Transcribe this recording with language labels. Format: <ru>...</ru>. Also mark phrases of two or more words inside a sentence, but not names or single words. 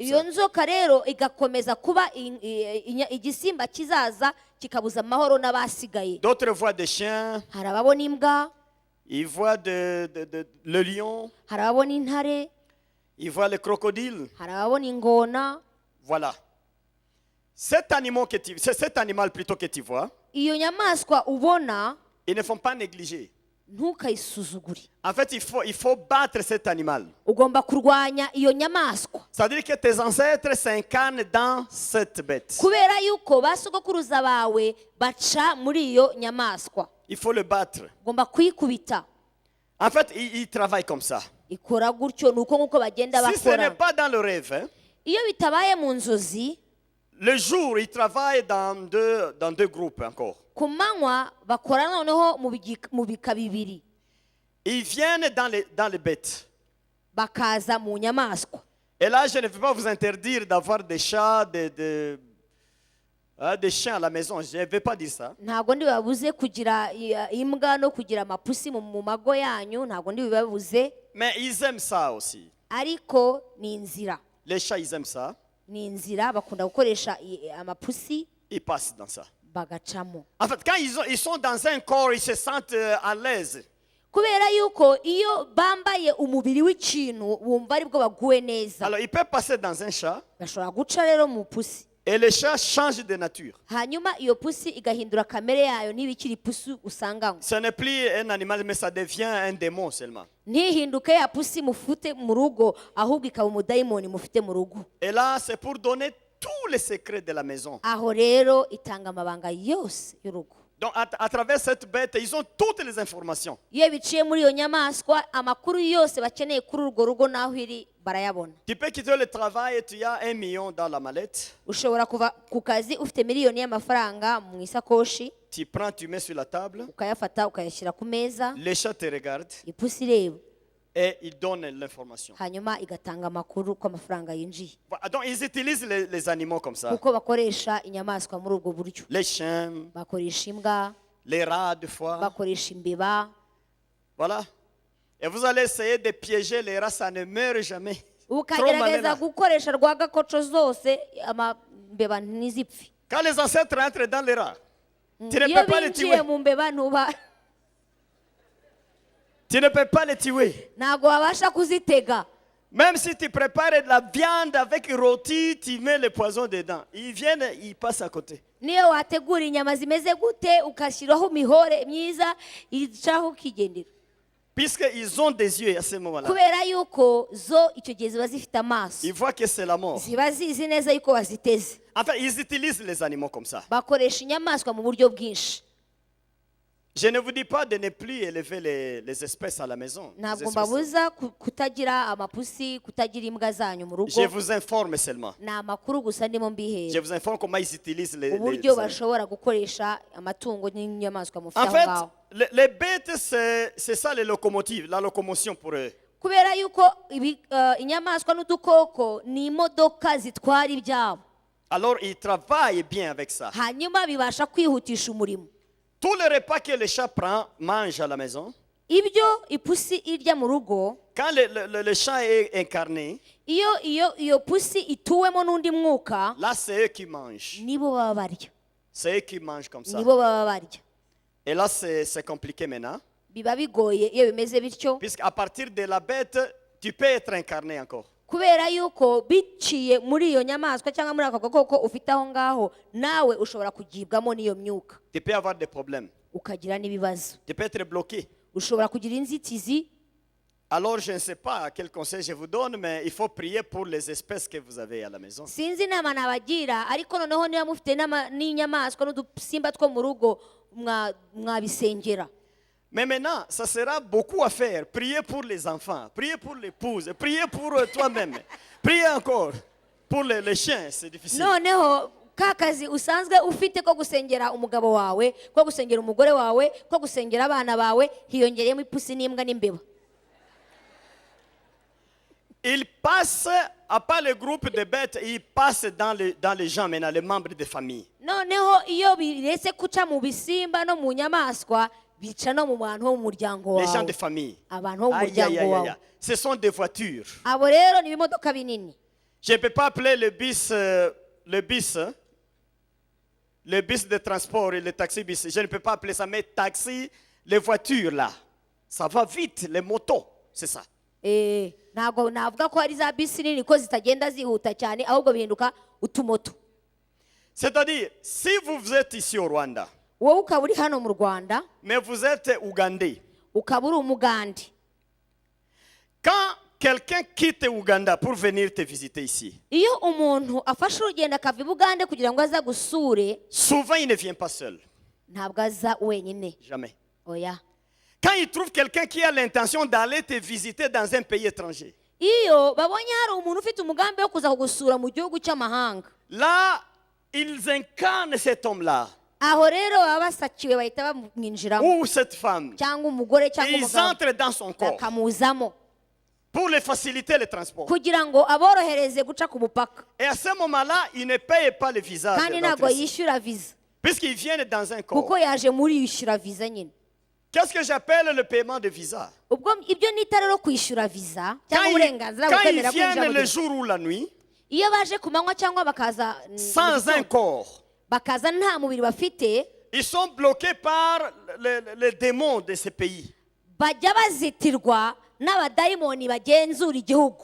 <rw>Iyo</rw> <fr>ça.</fr> <rw>nzoka rero igakomeza kuba igisimba kizaza kikabuza amahoro n'abasigaye.</rw> <fr>D'autres voient des chiens,</fr> <rw>Hari ababona imbwa,</rw> <fr>ils voient le lion,</fr> <rw>hari ababona intare,</rw> <fr>ils voient le crocodile.</fr> <rw>hari ababona ingona.</rw> <fr>Voilà. Cet animal plutôt que tu vois,</fr> <rw>Iyo nyamaswa ubona</rw> <fr>ils ne font pas négliger.</fr> <rw>ntukayisuzugure.</rw> <fr>En fait, il faut battre cet animal.</fr> <rw>Ugomba kurwanya iyo nyamaswa.</rw> <fr>C'est-à-dire que tes ancêtres s'incarnent dans cette bête.</fr> <rw>Kubera yuko ba sogokuruza bawe baca muri iyo nyamaswa.</rw> <fr>Il faut le battre.</fr> <rw>Ugomba kuyikubita.</rw> <fr>En fait, il travaille comme ça.</fr> <rw>Ikora gutyo nuko nkuko bagenda</rw> <fr>Si ce n'est</fr> <rw>bakora.</rw> <fr>pas dans le rêve, hein,</fr> <rw>Iyo bitabaye mu nzozi,</rw> <fr>le jour, il travaille dans deux groupes encore.</fr> <rw>ku manywa bakora noneho mu bika bibiri.</rw> <fr>Ils viennent dans les bêtes.</fr> <rw>Bakaza mu nyamaswa.</rw> <fr>Et là, je ne vais pas vous interdire d'avoir des chats, des chiens à la maison. Je ne vais pas dire ça.</fr> <rw>Ntabwo ndi babuze kugira imbwa no kugira amapusi mu mago yanyu, ntabwo ndi bibabuze,</rw> <fr>Mais ils aiment ça aussi.</fr> <rw>ariko ni inzira.</rw> <fr>Les chats, ils aiment ça.</fr> <rw>Ni inzira bakunda gukoresha amapusi</rw> <fr>Ils passent dans ça.</fr> <rw>bagacamo.</rw> <fr>En fait, quand ils sont dans un corps, ils se sentent à l'aise.</fr> <rw>Kubera yuko iyo bambaye umubiri w'ikintu bumva aribwo baguwe neza.</rw> <fr>Alors, ils peuvent passer dans un chat</fr> <rw>Bashobora guca rero mu pusi.</rw> <fr>et le chat change de nature.</fr> <rw>Hanyuma iyo pusi igahindura kamere yayo ntibikiri pusi usanganywe.</rw> <fr>Ce n'est plus un animal, mais ça devient un démon seulement.</fr> <rw>Ntihinduke ya pusi mufite mu rugo ahubwo ikaba umudayimoni mufite mu rugo.</rw> <fr>Et là, c'est pour donner tous les secrets de la maison.</fr> <rw>aho rero itanga amabanga yose y'urugo.</rw> <fr>Donc à travers cette bête, ils ont toutes les informations.</fr> <rw>Iyo biciye muri iyo nyamaswa amakuru yose bakeneye kuri urwo rugo n'aho iri barayabona.</rw> <fr>Tu peux quitter le travail et tu as 1 million dans la mallette.</fr> <rw>Ushobora kuva ku kazi ufite miliyoni y'amafaranga mu isakoshi,</rw> <fr>Tu prends, tu mets sur la table.</fr> <rw>ukayafata ukayashyira ku meza,</rw> <fr>Les chats te regardent</fr> <rw>ipusi ireba,</rw> <fr>et ils donnent l'information.</fr> <rw>hanyuma igatanga amakuru ko amafaranga yinjiye.</rw> <fr>Donc ils utilisent les animaux comme ça.</fr> <rw>Kuko bakoresha inyamaswa muri ubwo buryo.</rw> <fr>Les chiens,</fr> <rw>Bakoresha imbwa,</rw> <fr>les rats des fois.</fr> <rw>bakoresha imbeba.</rw> <fr>Voilà. Et vous allez essayer de piéger les rats, ça ne meurt jamais. Trop</fr> <rw>Ukagerageza</rw> <fr>malin.</fr> <rw>gukoresha rwagakoco zose amambeba ntizipfe.</rw> <fr>Quand les ancêtres entrent dans les rats, tu ne</fr> <rw>Iyo</rw> <fr>peux pas les</fr> <rw>binjiye</rw> <fr>tuer.</fr> <rw>mu mbeba ntuba</rw> <fr>Tu ne peux pas les tuer.</fr> <rw>ntabwo wabasha kuzitega.</rw> <fr>Même si tu prépares de la viande avec rôti, tu mets le poison dedans. Ils viennent, ils passent à côté.</fr> <rw>Niyo wategura inyama zimeze gute ugashyiraho imihore myiza icaho ukigendera,</rw> <fr>Puisqu'ils ont des yeux à ce moment-là.</fr> <rw>kubera yuko zo icyo gihe ziba zifite amaso,</rw> <fr>Ils voient que c'est la mort.</fr> <rw>ziba zizi neza yuko baziteze.</rw> <fr>Enfin, ils utilisent les animaux comme ça.</fr> <rw>Bakoresha inyamaswa mu buryo bwinshi.</rw> <fr>Je ne vous dis pas de ne plus élever les espèces à la maison. Les</fr> <rw>Ntabwo</rw> <fr>espèces.</fr> <rw>mbabuza kutagira amapusi, kutagira imbwa zanyu mu rugo.</rw> <fr>Je vous informe seulement.</fr> <rw>Ni amakuru gusa ndimo</rw> <fr>Je</fr> <rw>mbihera</rw> <fr>vous informe comment ils utilisent les</fr> <rw>uburyo</rw> <fr>animaux.</fr> <rw>bashobora gukoresha amatungo n'inyamaswa mufite</rw> <fr>En</fr> <rw>aho</rw> <fr>fait,</fr> <rw>ngaho.</rw> <fr>les bêtes, c'est ça les locomotives, la locomotion pour eux.</fr> <rw>Kubera yuko inyamaswa n'udukoko ni imodoka zitwara ibyabo,</rw> <fr>Alors, ils travaillent bien avec ça.</fr> <rw>hanyuma bibasha kwihutisha umurimo.</rw> <fr>Tout le repas que le chat prend, mange à la maison.</fr> <rw>Ibyo ipusi irya mu rugo,</rw> <fr>Quand le chat est incarné,</fr> <rw>iyo pusi ituwemo n'undi mwuka,</rw> <fr>là, c'est eux qui mangent.</fr> <rw>nibo baba barya,</rw> <fr>C'est eux qui mangent comme ça.</fr> <rw>nibo baba barya.</rw> <fr>Et là, c'est compliqué maintenant.</fr> <rw>Biba bigoye iyo bimeze bityo,</rw> <fr>Puisqu'à partir de la bête, tu peux être incarné encore.</fr> <rw>kubera yuko biciye muri iyo nyamaswa cyangwa muri ako gakoko ufite aho ngaho, nawe ushobora kugibwamo n'iyo myuka</rw> <fr>Tu peux avoir des problèmes.</fr> <rw>ukagira n'ibibazo,</rw> <fr>Tu peux être bloqué.</fr> <rw>ushobora kugira inzitizi.</rw> <fr>Alors, je ne sais pas quel conseil je vous donne, mais il faut prier pour les espèces que vous avez à la maison.</fr> <rw>Sinzi inama nabagira, ariko noneho niba mufite n'inyamaswa n'udusimba two mu rugo mwabisengera.</rw> <fr>Mais maintenant, ça sera beaucoup à faire. Priez pour les enfants, priez pour l'épouse, priez pour toi-même. Priez encore pour les chiens, c'est difficile.</fr> <rw>Noneho ka kazi usanzwe ufite ko gusengera umugabo wawe, ko gusengera umugore wawe, ko gusengera abana bawe, hiyongereyemo ipusi n'imbwa n'imbeba.</rw> <fr>Il passe, à part le groupe de bêtes, il passe dans les gens maintenant, les membres de famille.</fr> <rw>Noneho iyo biretse kuca mu bisimba no mu nyamaswa, bica no mu bantu bo mu muryango</rw> <fr>Les gens de</fr> <rw>wawe,</rw> <fr>famille.</fr> <rw>abantu bo mu</rw> <fr>Aïe, aïe,</fr> <rw>muryango</rw> <fr>aïe,</fr> <rw>wawe.</rw> <fr>aïe. Ce sont des voitures.</fr> <rw>Abo rero ni ibimodoka binini.</rw> <fr>Je ne peux pas appeler le bus de transport et le taxi-bus. Je ne peux pas appeler ça, mais taxi, les voitures là. Ça va vite, les motos, c'est ça.</fr> <rw>Ntabwo navuga ko hari za bisi nini ko zitagenda zihuta cyane, ahubwo bihinduka utumoto.</rw> <fr>C'est-à-dire, si vous êtes ici au Rwanda,</fr> <rw>Wowe ukaba uri hano mu Rwanda,</rw> <fr>mais vous êtes ougandais,</fr> <rw>ukaba uri umugande,</rw> <fr>quand quelqu'un quitte Ouganda pour venir te visiter ici,</fr> <rw>iyo umuntu afashe urugendo akava i Bugande kugira ngo aza gusure,</rw> <fr>souvent il ne vient pas seul.</fr> <rw>ntabwo aza wenyine.</rw> <fr>Jamais.</fr> <rw>Oya.</rw> <fr>Quand il trouve quelqu'un qui a l'intention d'aller te visiter dans un pays étranger,</fr> <rw>Iyo babonye hari umuntu ufite umugambi wo kuza kugusura mu gihugu cy'amahanga,</rw> <fr>là, ils incarnent cet homme-là,</fr> <rw>aho rero baba basakiwe bahita bamwinjiramo,</rw> <fr>ou cette femme.</fr> <rw>cyangwa umugore cyangwa</rw> <fr>Ils</fr> <rw>umugabo</rw> <fr>entrent dans son corps</fr> <rw>bakamuzamo</rw> <fr>pour les faciliter le transport.</fr> <rw>kugira ngo aborohereze guca ku mupaka,</rw> <fr>Et à ce moment-là, ils ne payent pas le visa.</fr> <rw>kandi ntabwo yishyura viza</rw> <fr>Puisqu'ils viennent dans un corps.</fr> <rw>kuko yaje muri yishyura viza nyine.</rw> <fr>Qu'est-ce que j'appelle le paiement de visa?</fr> <rw>Ubwo ibyo nita rero kwishyura viza cyangwa</rw> <fr>Quand</fr> <rw>uburenganzira bwo</rw> <fr>quand ils</fr> <rw>kwemera kwinjira</rw> <fr>viennent</fr> <rw>mu</rw> <fr>le</fr> <rw>gihugu.</rw> <fr>jour ou la nuit,</fr> <rw>Iyo baje ku manywa cyangwa bakaza</rw> <fr>sans un corps,</fr> <rw>bakaza nta mubiri bafite,</rw> <fr>ils sont bloqués par les démons de ce pays.</fr> <rw>bajya bazitirwa n'abadayimoni bagenzura igihugu.</rw>